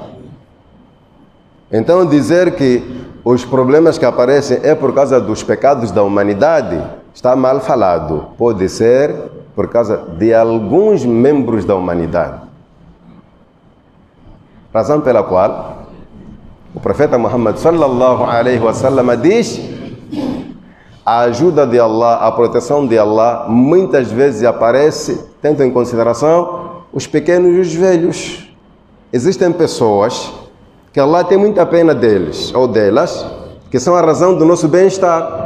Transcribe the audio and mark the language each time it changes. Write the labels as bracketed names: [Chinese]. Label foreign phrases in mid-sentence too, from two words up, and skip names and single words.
[Portuguese] Então dizer que os problemas que aparecem é por causa dos pecados da humanidade está mal falado. Pode ser por causa de alguns membros da humanidade. Razão pela qual o profeta Muhammad [Arabic] صلى الله عليه وسلم [Portuguese] diz: a ajuda de Allah, a proteção de Allah muitas vezes aparece tendo em consideração os pequenos e os velhos. Existem pessoas que Allah tem muita pena deles ou delas, que são a razão do nosso bem-estar.